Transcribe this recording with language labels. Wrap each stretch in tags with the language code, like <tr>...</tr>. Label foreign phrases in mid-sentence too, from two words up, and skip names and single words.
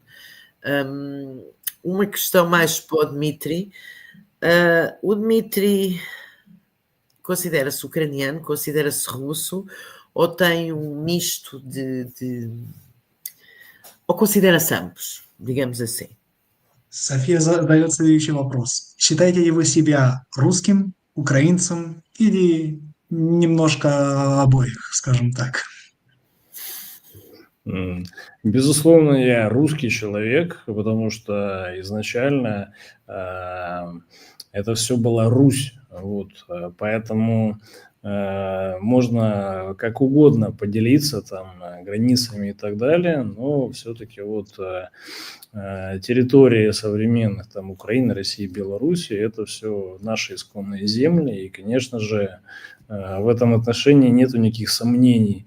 <pt>Uma questão mais para o Dmitry. O Dmitry considera-se ucraniano, considera-se russo, ou tem um misto ou considera-se ambos, digamos assim?</pt> <ru>София задает следующий вопрос. Считаете ли вы себя русским, украинцем или немножко обоих, скажем так? Безусловно, я русский человек, потому что изначально это все была Русь, вот, поэтому можно как угодно поделиться там границами и так далее, но все-таки вот территории современных там Украины, России, Беларуси, это все наши исконные земли, и, конечно же, в этом отношении нету никаких сомнений.</ru>